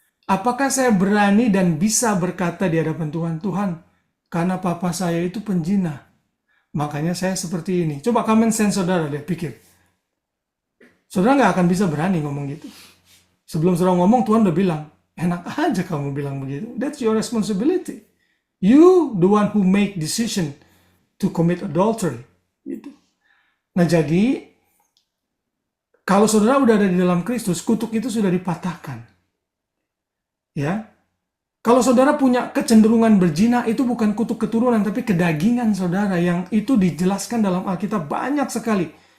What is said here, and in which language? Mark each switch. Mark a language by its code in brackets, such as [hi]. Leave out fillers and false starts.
[id] Apakah saya berani dan bisa berkata di hadapan Tuhan, Tuhan, karena papa saya itu penjinah, Makanya saya seperti ini. Coba common sense saudara deh, pikir. Saudara nggak akan bisa berani ngomong gitu. Sebelum saudara ngomong, Tuhan udah bilang, enak aja kamu bilang begitu. [en] That's your responsibility. You the one who make decision to commit adultery. [id] Gitu. Nah jadi, kalau saudara udah ada di dalam Kristus, kutuk itu sudah dipatahkan. Ya, kalau saudara punya kecenderungan berzina, itu bukan kutuk keturunan, tapi kedagingan saudara yang itu dijelaskan dalam Alkitab banyak sekali.